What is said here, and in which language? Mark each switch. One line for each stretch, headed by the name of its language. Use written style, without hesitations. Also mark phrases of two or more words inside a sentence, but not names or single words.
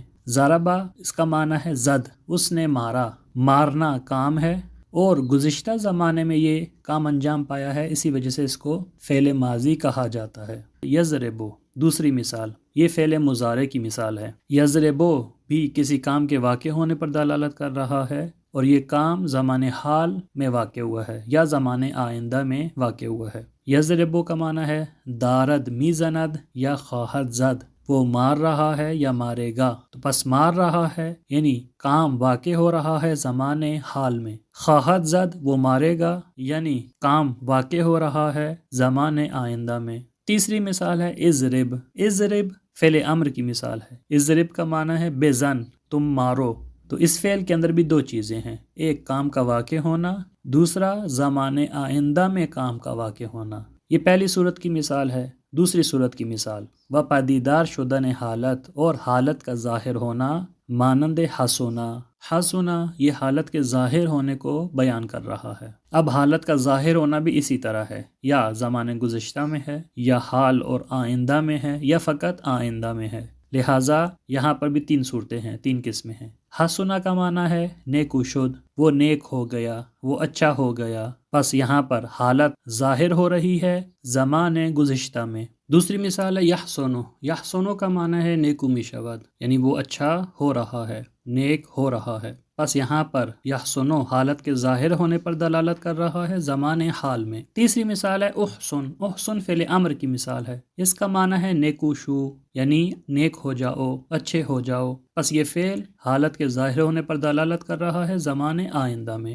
Urdu: ضربہ اس کا معنی ہے زد، اس نے مارا، مارنا کام ہے اور گزشتہ زمانے میں یہ کام انجام پایا ہے، اسی وجہ سے اس کو فعل ماضی کہا جاتا ہے۔ یضربو، دوسری مثال، یہ فعل مضارع کی مثال ہے۔ یضربو بھی کسی کام کے واقع ہونے پر دلالت کر رہا ہے اور یہ کام زمان حال میں واقع ہوا ہے یا زمان آئندہ میں واقع ہوا ہے۔
Persian: یضربو
Urdu: کا معنی ہے
Persian: دارد میزند یا خواہد زد،
Urdu: وہ مار رہا ہے یا مارے گا، تو پس مار رہا ہے یعنی کام واقع ہو رہا ہے زمان حال میں،
Persian: خواہد زد
Urdu: وہ مارے گا یعنی کام واقع ہو رہا ہے زمان آئندہ میں۔ تیسری مثال ہے اضرب۔ اضرب فعل امر کی مثال ہے۔ اضرب کا معنی ہے بزن، تم مارو، تو اس فعل کے اندر بھی 2 چیزیں ہیں، ایک کام کا واقع ہونا، دوسرا زمان آئندہ میں کام کا واقع ہونا۔ یہ پہلی صورت کی مثال ہے۔ دوسری صورت کی مثال
Persian: و پدیدار شدن حالت،
Urdu: اور حالت کا ظاہر ہونا، مانند حسنا۔ حسنا یہ حالت کے ظاہر ہونے کو بیان کر رہا ہے۔ اب حالت کا ظاہر ہونا بھی اسی طرح ہے، یا زمان گزشتہ میں ہے یا حال اور آئندہ میں ہے یا فقط آئندہ میں ہے، لہٰذا یہاں پر بھی 3 صورتیں ہیں، 3 قسمیں ہیں۔ حسنا کا معنی ہے
Persian: نیکو شد،
Urdu: وہ نیک ہو گیا، وہ اچھا ہو گیا، بس یہاں پر حالت ظاہر ہو رہی ہے زمان گزشتہ میں۔ دوسری مثال ہے یحسنو۔ یحسنو کا معنی ہے
Persian: نیکو میشود،
Urdu: یعنی وہ اچھا ہو رہا ہے، نیک ہو رہا ہے، بس یہاں پر یحسنو حالت کے ظاہر ہونے پر دلالت کر رہا ہے زمان حال میں۔ تیسری مثال ہے احسن۔ احسن فعل امر کی مثال ہے، اس کا معنی ہے
Persian: نیکو شو،
Urdu: یعنی نیک ہو جاؤ، اچھے ہو جاؤ، بس یہ فعل حالت کے ظاہر ہونے پر دلالت کر رہا ہے زمان آئندہ میں۔